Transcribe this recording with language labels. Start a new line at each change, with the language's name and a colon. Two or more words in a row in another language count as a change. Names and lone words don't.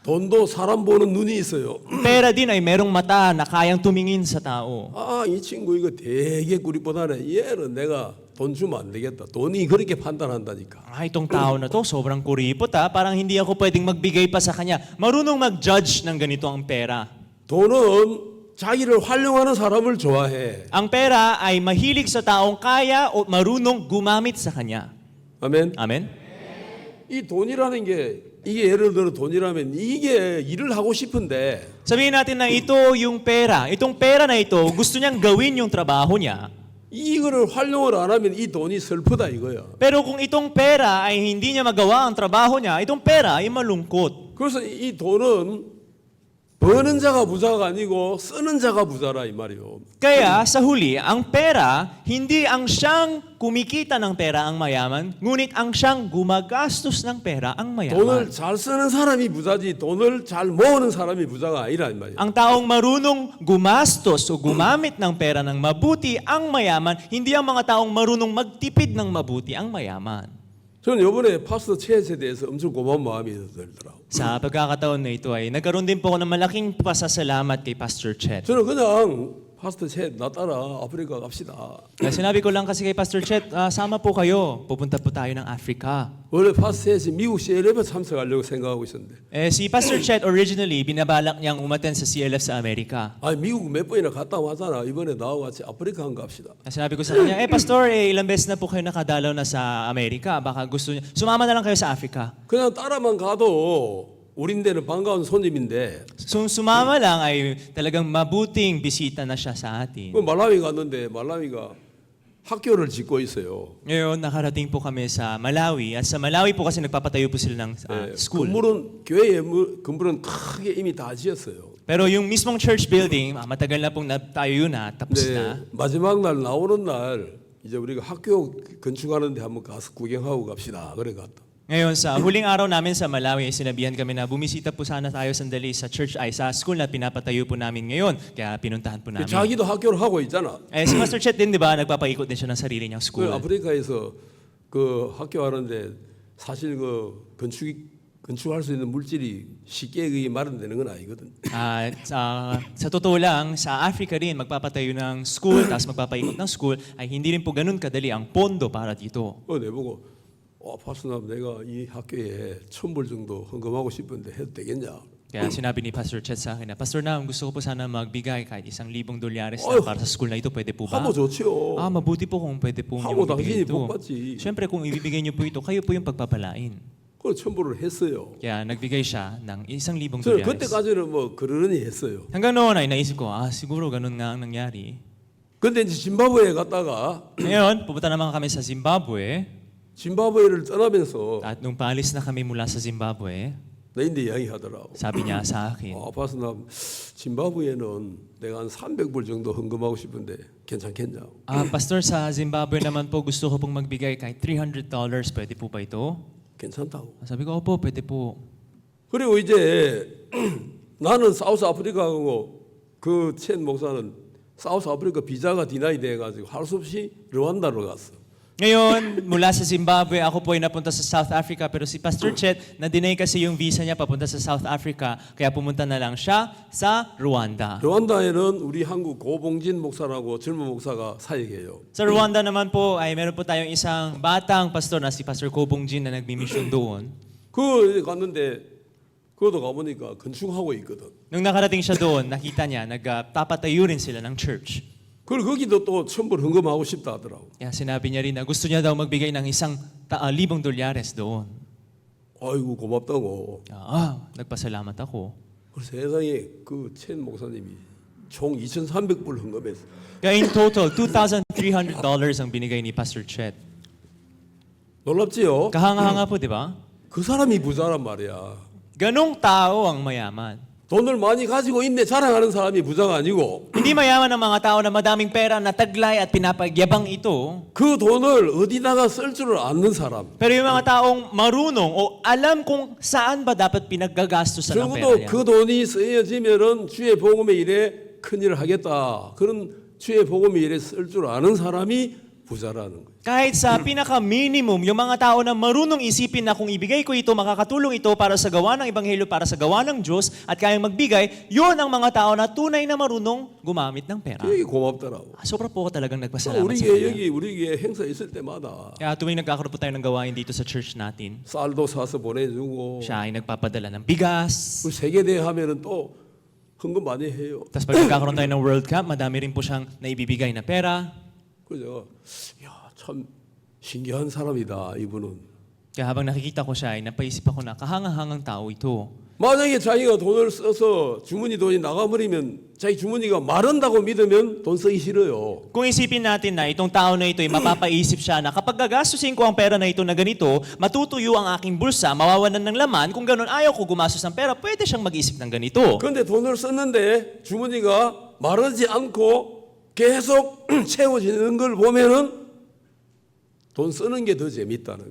Korean: 돈도 사람 보는 눈이 있어요.
Filipino: Pera din ay merong mata na kayang tumingin sa tao.
Korean: 아, 이 친구 이거 되게 구릿보다네. 얘는 내가 돈 주면 안 되겠다. 돈이 그렇게 판단한다니까.
Filipino: Itong tao na to, sobrang kuripot parang hindi ako pwedeng magbigay pa sa kanya. Marunong mag-judge ng ganito ang pera.
Korean: 돈은 자기를 활용하는 사람을 좋아해.
Filipino: Ang pera ay mahilig sa taong kaya o marunong gumamit sa kanya.
Korean: 아멘.
Filipino: Amen?
Korean: 이 돈이라는 게 이게 예를 들어 돈이라면 이게 일을 하고 싶은데
Filipino: Sabihin natin na ito yung pera. Itong pera na ito, gusto niyang gawin yung trabaho niya.
Korean: 이거를 활용을 안 하면 이 돈이 슬프다 이거야.
Filipino: Pero kung itong pera ay hindi niya magawa ang trabaho niya, itong pera ay malungkot.
Korean: 그래서 이 돈은 버는 자가 부자가 아니고 쓰는 자가 부자라 이 말이요.
Filipino: Kaya sa huli, ang pera, hindi ang siyang kumikita ng pera ang mayaman, ngunit ang siyang gumagastos ng pera ang mayaman.
Korean: 돈을 잘 쓰는 사람이 부자지 돈을 잘 모으는 사람이 부자가 아니라 이 말이야.
Filipino: Ang taong marunong gumastos o gumamit ng pera ng mabuti ang mayaman, hindi ang mga taong marunong magtipid ng mabuti ang mayaman.
Korean: 저는 이번에 파스터 챗에 대해서 엄청 고마운 마음이 들더라고.
Filipino: Sa pagkakataon na ito ay nagkaroon din po ako ng malaking pasasalamat kay Pastor Chet.
Korean: 저는 그냥 파스터 챗 나 따라 아프리카 갑시다.
Filipino: Kaya sinabi ko lang kasi kay Pastor Chet, sama po kayo, pupunta po tayo ng Africa.
Korean: 원래 파스터 챗이 미국 CLF에 참석하려고 생각하고 있었는데
Filipino: Si Pastor Chet originally, binabalak niyang umaten sa CLF sa Amerika.
Korean: 아 미국 몇 번이나 갔다 왔잖아. 이번에 나하고 같이 아프리카 한 갑시다.
Filipino: Kaya sinabi ko sa kanya, Pastor, ilang beses na po kayo nakadalaw na sa Amerika. Baka gusto niyo, sumama na lang kayo sa Africa.
Korean: 그냥 따라만 가도 우린데는 반가운 손님인데
Filipino: Sumama lang ay talagang mabuting bisita na siya sa atin.
Korean: 그 말라위 갔는데 말라위가 학교를 짓고 있어요.
Filipino: Ngayon, nakarating po kami sa Malawi. At sa Malawi po kasi nagpapatayo po sila ng school.
Korean: 건물은 교회의 건물은 크게 이미 다 지었어요.
Filipino: Pero yung mismong
English: church building,
Filipino: matagal na pong tayo na, tapos na.
Korean: 네, 마지막 날 나오는 날 이제 우리가 학교 건축하는데 한번 가서 구경하고 갑시다. 그래 갔다.
Filipino: Ngayon, sa huling araw namin sa Malawi, sinabihan kami na bumisita po sana tayo sandali sa church ay sa school na pinapatayo po namin ngayon. Kaya pinuntahan po namin.
Korean: 자기도 학교를 하고 있잖아.
Filipino: Si Pastor Chet din, di ba, nagpapaikot din siya ng sarili niyang
Korean: 그
Filipino: school.
Korean: 아프리카에서 그 학교 하는데 사실 그 건축할 수 있는 물질이 쉽게 그게 마련되는 건 아니거든.
Filipino: Sa totoo lang, sa Africa rin, magpapatayo ng school, tapos magpapaikot ng school, ay hindi rin po ganun kadali ang pondo para dito.
Korean: 내보고 파스남 내가 이 학교에 1,000불 정도 헌금하고 싶은데 해도 되겠냐?
Filipino: Kaya sinabi ni Pastor Chet sa akin na, Pastor Nam, gusto ko po sana magbigay kahit $1,000 na para sa school na ito, pwede po ba?
Korean: 하면 좋지요.
Filipino: Mabuti po kung pwede po
Korean: 하고
Filipino: niyo ibigay
Korean: 당신이
Filipino: ito.
Korean: 복 받지.
Filipino: Siyempre, kung ibibigay niyo po ito, kayo po yung pagpapalain.
Korean: 그 1,000불을 했어요.
Filipino: Kaya nagbigay siya ng $1,000.
Korean: 저는 그때까지는 뭐 그러려니 했어요.
Filipino: Hanggang noon ay naisip ko, siguro ganun nga ang nangyari.
Korean: 근데 이제 짐바브웨에 갔다가
Filipino: Ngayon, pupunta naman kami sa Zimbabwe.
Korean: 짐바브웨를 떠나면서
Filipino: At nung paalis na kami mula sa Zimbabwe,
Korean: 내인데 이야기하더라고.
Filipino: sabi niya sa akin,
Korean: 파스남 짐바브웨는 내가 한 300불 정도 헌금하고 싶은데 괜찮겠냐?
Filipino: Pastor, sa Zimbabwe naman po gusto ko pong magbigay kahit $300. Pwede po ba ito?
Korean: 괜찮다고.
Filipino: Sabi ko, opo, pwede po.
Korean: 그리고 이제 나는 사우스 아프리카 가고 그 첸 목사는 사우스 아프리카 비자가 디나이 돼가지고 할 수 없이 르완다로 갔어.
Filipino: Ngayon, mula sa Zimbabwe, ako po ay napunta sa South Africa. Pero si Pastor Chet, na-deny kasi yung visa niya papunta sa South Africa. Kaya pumunta na lang siya sa Rwanda.
Korean: 르완다에는 우리 한국 고봉진 목사라고 젊은 목사가 사역해요.
Filipino: Sa Rwanda naman po, ay meron po tayong isang batang pastor na si Pastor Kobong Jin na nagmi-mission doon.
Korean: 그 갔는데 그것도 가보니까 건축하고 있거든.
Filipino: Nung nakarating siya doon, nakita niya, nagpapatayo rin sila ng church.
Korean: 그리고 거기도 또 1,000불 헌금하고 싶다 하더라고.
Filipino: Kaya sinabi niya rin na gusto niya daw magbigay ng $1,000 doon.
Korean: 아이고 고맙다고.
Filipino: Nagpasalamat ako.
Korean: 그 세상에 그 첸 목사님이 총 2,300불 헌금했어.
Filipino: Kaya
English: in total,
Filipino: $2,300 ang binigay ni Pastor Chet.
Korean: 놀랍지요?
Filipino: Kahanga-hanga po, di ba?
Korean: 그 사람이 부자란 말이야.
Filipino: Ganong tao ang mayaman.
Korean: 돈을 많이 가지고 있네 자랑하는 사람이 부자가 아니고
Filipino: Hindi mayaman ang mga tao na madaming pera na taglay at pinapagyabang ito.
Korean: 그 돈을 어디다가 쓸 줄을 아는 사람.
Filipino: Pero yung mga taong marunong o alam kung saan ba dapat pinaggagastosan ang pera
Korean: 적어도
Filipino: niya.
Korean: 그 돈이 쓰여지면은 주의 복음의 일에 큰 일을 하겠다. 그런 주의 복음의 일에 쓸 줄 아는 사람이 부자라는 거예요.
Filipino: Kahit sa pinaka-minimum, yung mga tao na marunong isipin na kung ibigay ko ito, makakatulong ito para sa gawa ng Ebanghelyo, para sa gawa ng Diyos, at kayang magbigay, yun ang mga tao na tunay na marunong gumamit ng pera.
Korean: 되게 고맙더라고.
Filipino: Sobra po ako talagang nagpasalamat
Korean: 우리
Filipino: sa
Korean: 교회
Filipino: kanya.
Korean: 여기 우리 교회 행사 있을 때마다
Filipino: Kaya tuwing nagkakaroon po tayo ng gawain dito sa church natin,
Korean: 쌀도 사서 보내주고
Filipino: siya ay nagpapadala ng bigas.
Korean: 우리 세계대회 하면은 또 헌금 많이 해요.
Filipino: Tapos pag nagkakaroon tayo ng World Cup, madami rin po siyang naibibigay na pera.
Korean: 그래서 참 신기한 사람이다 이분은.
Filipino: Kaya habang nakikita ko siya, ay napaisip ako na kahangahangang tao ito.
Korean: 만약에 자기가 돈을 써서 주머니 돈이 나가버리면 자기 주머니가 마른다고 믿으면 돈 쓰기 싫어요.
Filipino: Kung isipin natin na itong tao na ito ay mapapaisip siya na kapag gagastusin ko ang pera na ito na ganito, matutuyo ang aking bulsa, mawawalan ng laman, kung ganun ayaw ko gumastos ng pera, pwede siyang mag-isip ng ganito.
Korean: 그런데 돈을 썼는데 주머니가 마르지 않고 계속 채워지는 걸 보면은 돈 쓰는 게 더 재밌다는 거예요.